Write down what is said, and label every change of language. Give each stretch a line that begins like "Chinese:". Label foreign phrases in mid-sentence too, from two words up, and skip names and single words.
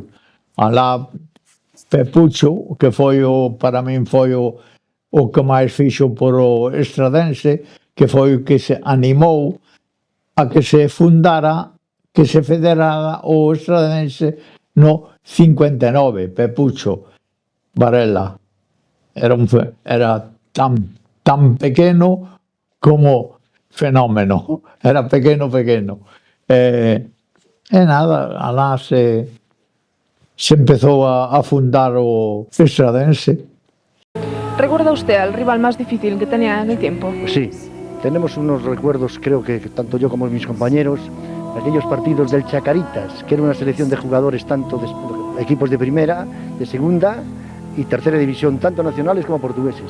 Galician: Alá Pepucho, que para min foi o que máis fixo por o Estradense, que foi o que se animou a que se fundara, que se federara o Estradense no 59, Pepucho Varela. Era tan pequeno como fenómeno. Era pequeno. E nada, alá se empezou a fundar o Estradense.
Spanish: ¿Recuerda usted al rival más difícil que tenía en el tiempo? Sí, tenemos unos recuerdos, creo que tanto yo como mis compañeros, aquellos partidos del Chacaritas, que era una selección de jugadores tanto de equipos de primera, de segunda y tercera división, tanto nacionales como portugueses.